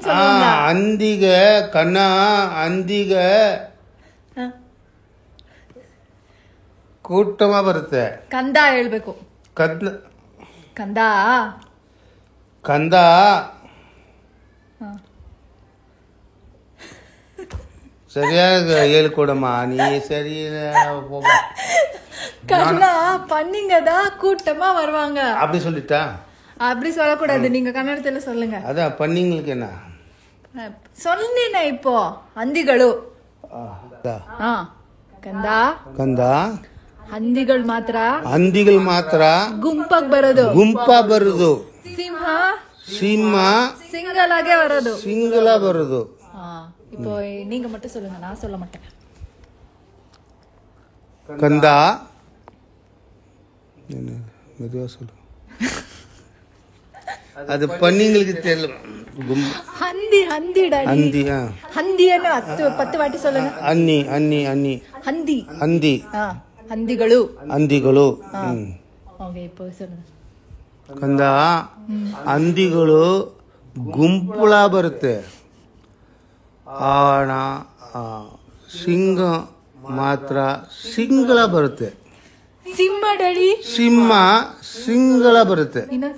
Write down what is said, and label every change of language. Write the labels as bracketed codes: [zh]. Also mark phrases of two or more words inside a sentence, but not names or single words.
[kn] ಹಂದಿಗೆ ಕನ್ನ ಹಂದಿಗೆ ಕೂಟಮ ಬರುತ್ತೆ. ಕಂದ ಹೇಳ್ಬೇಕು. ಕಂದ ಸರಿಯಾಗಿ ಹೇಳ್ಕೊಡಮ್ಮ ನೀ. ಸರಿ, [ta] கண்ணா பன்னிங்கதா கூட்டமா வருவாங்க. அப்படி சொல்லிட்டா? அப்படி சொல்லக்கூடாது, நீங்க கன்னடத்துல சொல்லுங்க. அதான் பன்னிங்களுக்கு என்ன சொன்னீங்க இப்போ? [kn] ಹಂದಿಗಳು. ಕಂದ ಹಂದಿಗಳು ಮಾತ್ರ ಗುಂಪಾಗಿ ಬರೋದು. ಸಿಂಹ ಸಿಂಗಲಾಗೆ ಬರೋದು. [ta] இப்போ நீங்க மட்டும் சொல்லுங்க, நான் சொல்ல மாட்டேன். கந்தா மெதுவா சொல்லு. அது பன்னிங்களுக்கு தெரியல. [kn] ಹಂದಿ ಹಂದಿಯನ್ನು 10 ವಾಟಿ சொல்லுங்க. ಹಂದಿ ಹಂದಿಗಳು. ಓಕೆ, [ta] இப்போ சொல்லுங்க. [kn] ಕಂದ ಹಂದಿಗಳು ಗುಂಪುಳ ಬರುತ್ತೆ. ಸಿಂಹ ಮಾತ್ರ ಸಿಂಗಳ ಬರುತ್ತೆ. ಸಿಂಹ ಸಿಂಗಳ ಬರುತ್ತೆ.